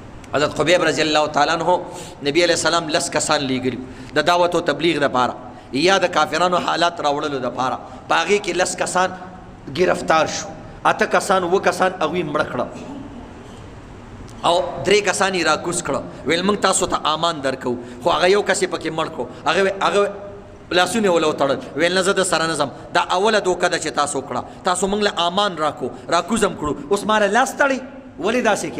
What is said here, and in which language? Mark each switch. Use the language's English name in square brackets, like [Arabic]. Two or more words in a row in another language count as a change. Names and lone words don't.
[Pashto] حضرت خبیب [Arabic] رضی اللہ تعالیٰ عنہ [Pashto] نبی [Arabic] علیہ السلام [Pashto] لس کسان لیگلی دا دعوت و تبلیغ دا پارا یا د کافرانو حالات راوړلو د پاره باغی کې لس کسان گرفتار شو، اته کسان و کسان اغوی مړ کړه او درې کسان یې راکوز کړه، ویل موږ تاسو ته امان درکو، خو هغه یو کس یې پکې مړ کړو، هغه لاسونه ولو تړل، ویل نه زه د سره نظم، دا اوله دوکه ده چې تاسو کړه، تاسو موږ له امان راکوزم کړو، اوس ماله لاس تړي ولې داسې کې؟